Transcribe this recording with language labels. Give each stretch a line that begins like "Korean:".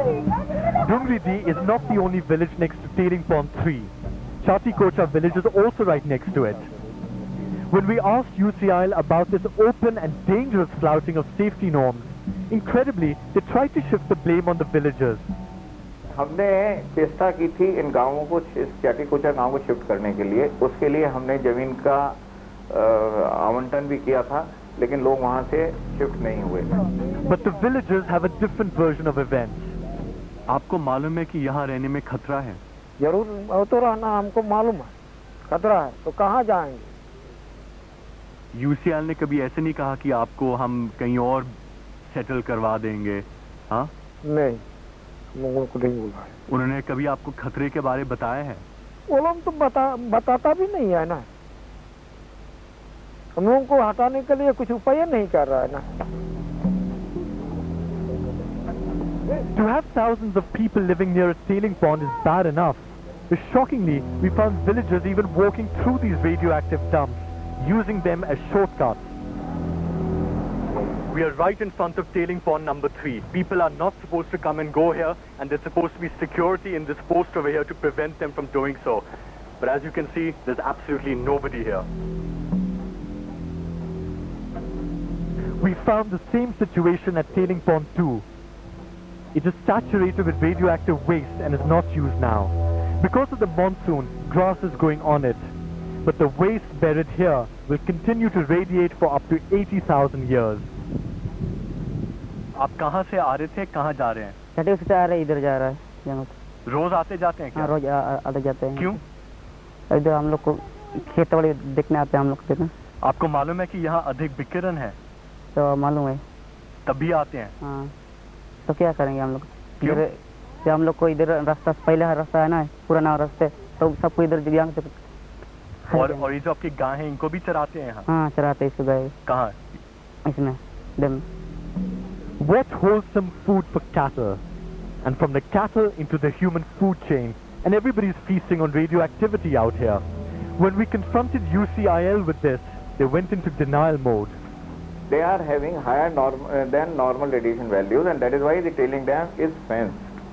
English: Dungridi is not the only village next to tailing pond 3. Chatikocha village is also right next to it. When we asked UCIL about this open and dangerous flouting of safety norms, incredibly, they tried to shift the blame on the villagers.
Hindi: हमने चेष्टा की थी इन गांवों को, चाटीकोचा गांव को shift करने के लिए। उसके लिए हमने जमीन का आवंटन भी किया था, लेकिन लोग वहां से शिफ्ट नहीं हुए।
English: But the villagers have a different version of events.
Hindi: आपको मालूम है कि यहाँ रहने में खतरा है? जरूर वो तो रहना हमको मालूम है, खतरा है, तो कहाँ जाएंगे? UCIL ने कभी ऐसे नहीं कहा कि आपको हम कहीं और सेटल करवा देंगे? हाँ? नहीं, लोगों को नहीं बोला है। उन्होंने कभी आपको खतरे के बारे बताया है? वो लोग तो बताता भी नहीं है ना। हम लोगों को हटाने के लिए कुछ उपाय नहीं कर रहा है ना।
English: To have thousands of people living near a tailing pond is bad enough. But shockingly, we found villagers even walking through these radioactive dumps, using them as shortcuts. We are right in front of tailing pond number 3. People are not supposed to come and go here, and there's supposed to be security in this post over here to prevent them from doing so. But as you can see, there's absolutely nobody here. We found the same situation at tailing pond 2. It is saturated with radioactive waste and is not used now. Because of the monsoon, grass is growing on it. But the waste buried here will continue to radiate for up to 80,000 years.
Hindi: आप कहाँ से आ रहे थे, कहाँ जा रहे हैं? छठी से आ रहे हैं, इधर जा रहा है। रोज आते जाते हैं क्या? हाँ, रोज आते जाते हैं। क्यों? इधर हम लोग को खेत वाले देखने आते हैं हम लोग देखने। आपको मालूम है कि यहाँ अधिक विकिरण है? तो मालूम है। तभी आते हैं? हाँ, तो क्या करेंगे हम लोग? क्यों? जब हम लोग को इधर रास्ता, पहले रास्ता है ना, पुराना रास्ते, तो सबको इधर दिव्यांग से। और ये जो आपकी गाय हैं, इनको भी चराते हैं यहाँ? हाँ, चराते हैं इसको गाय। कहाँ? इसमें dam.
English: What wholesome food for cattle, and from the cattle into the human food chain, and everybody's feasting on radioactivity out here. When we confronted UCIL with this, they went into denial mode. They are having higher than normal radiation values, and that is why the tailing dam is fenced.